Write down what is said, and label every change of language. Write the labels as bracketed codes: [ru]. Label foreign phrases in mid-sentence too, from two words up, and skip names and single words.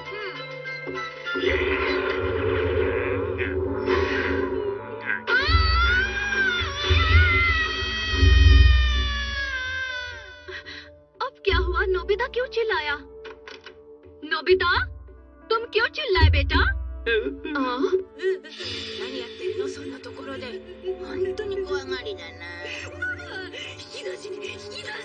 [hi] अब क्या हुआ? नोबिता क्यों चिल्लाया? नोबिता, तुम क्यों चिल्लाए बेटा? [ja] 何やってるのそんなところで。本当に怖がりだな。引き出しに